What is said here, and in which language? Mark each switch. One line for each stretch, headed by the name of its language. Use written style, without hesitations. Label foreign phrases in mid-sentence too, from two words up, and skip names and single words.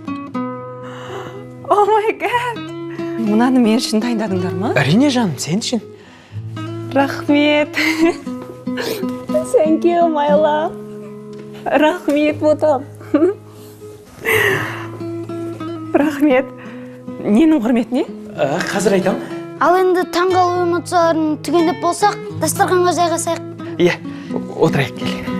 English: Oh my god!
Kazakh: Мынаны мен үшін дайындадыңдар ма? Әрине жаным, сен үшін. Рахмет.
English: Thank you, my love.
Kazakh: Рахмет, ботам. Рахмет. Ненің құрметіне? Қазір айтам. Ал енді таңғалу эмоцияларын түгендеп болсақ, дастарханға жайғасайық. Отырайық кел.